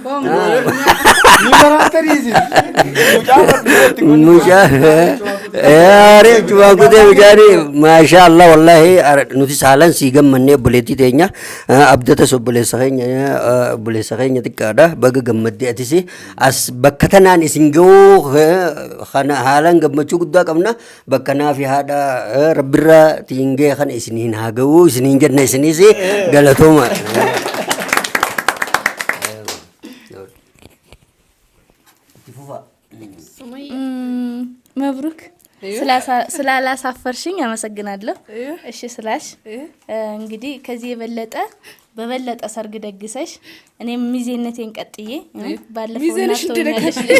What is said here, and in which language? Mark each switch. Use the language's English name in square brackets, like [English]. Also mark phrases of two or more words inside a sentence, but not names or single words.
[Oromo] mucaan cuma kutee mucaani [Arabic] ما شاء الله والله [Oromo] nuti saalan sii gammannee obboleettii teenya abdata obboleessa keenya xiqqaadha baga gammaddee atisi as bakka tanaan isin ga'uu kana haalan gammachuu guddaa qabna bakka naafi haadha rabbirraa tiingee kana isiniin haa ga'uu isiniin jenna isinis galatooma. [Amharic] መብሩክ ስላላሳፈርሽኝ አመሰግናለሁ። እሺ ስላሽ እንግዲህ ከዚህ የበለጠ በበለጠ ሰርግ ደግሰሽ እኔም ሚዜነቴን ቀጥዬ ባለፈው እናቶኛለሽ